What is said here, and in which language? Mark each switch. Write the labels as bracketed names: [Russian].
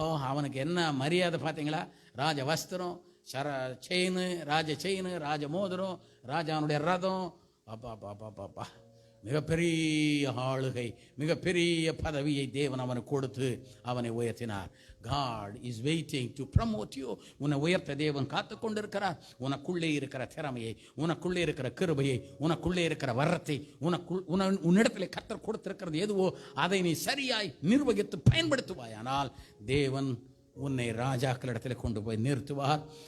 [Tamil] அவனுக்கு என்ன மரியாதை பார்த்தீங்களா? ராஜ வஸ்திரம், செயின், ராஜ செயின், ராஜ மோதிரம், ராஜாவுடைய ரதம், பாப்பா பாப்பா பாப்பா, மிகப்பெரிய ஆளுகை, மிகப்பெரிய பதவியை தேவன் அவனுக்கு கொடுத்து அவனை உயர்த்தினார். [English] God is waiting to promote you. [Tamil] உன்னை உயர்த்த தேவன் காத்து கொண்டிருக்கிறார். உனக்குள்ளே இருக்கிற திறமையை, உனக்குள்ளே இருக்கிற கிருபையை, உனக்குள்ளே இருக்கிற வரத்தை, உன்னிடத்தில் கர்த்தர் கொடுத்திருக்கிறது எதுவோ அதை நீ சரியாய் நிர்வகித்து பயன்படுத்துவாயானால் தேவன் உன்னை ராஜாக்களிடத்துல கொண்டு போய் நிறுத்துவார்.